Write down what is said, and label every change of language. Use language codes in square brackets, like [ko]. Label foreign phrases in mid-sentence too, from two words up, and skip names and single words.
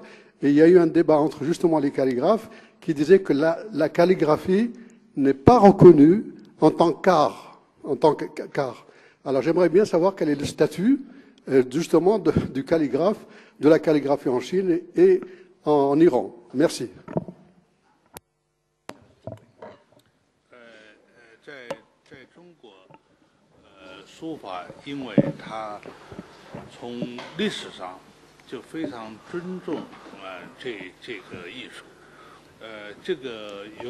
[fr] Et il y a eu un débat entre justement les calligraphes qui disaient que la calligraphie n'est pas reconnue en tant qu'art. Alors j'aimerais bien savoir quel est le statut justement du calligraphe, de la calligraphie en Chine et en Iran. Merci. [zh] 在中国，书法因为它从历史上就非常尊重这个艺术，这个有